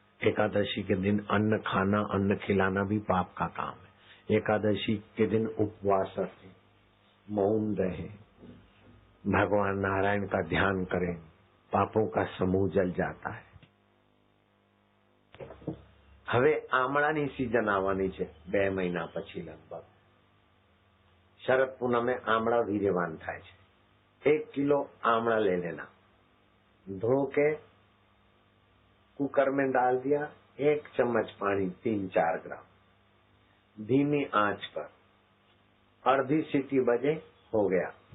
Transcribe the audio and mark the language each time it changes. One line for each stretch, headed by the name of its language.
Hindi: एकादशी के दिन अन्न खाना, अन्न खिलाना भी पाप का काम है. एकादशी के दिन उपवास रखें, मौन रहे, भगवान नारायण का ध्यान करें, पापों का समूह जल जाता है.
Gujarati: હવે આમળાની सीजन આવવાની છે 2 મહિના પછી લગભગ. શરદ પૂનમે આમળા વીર્યવાન થાય છે.
Hindi: 1 કિલો आमला ले लेना, धो के कुकर में डाल दिया, 1 चम्मच पानी 3-4 ग्राम, धीमी आंच पर, अर्धी सीटी बजे हो गया.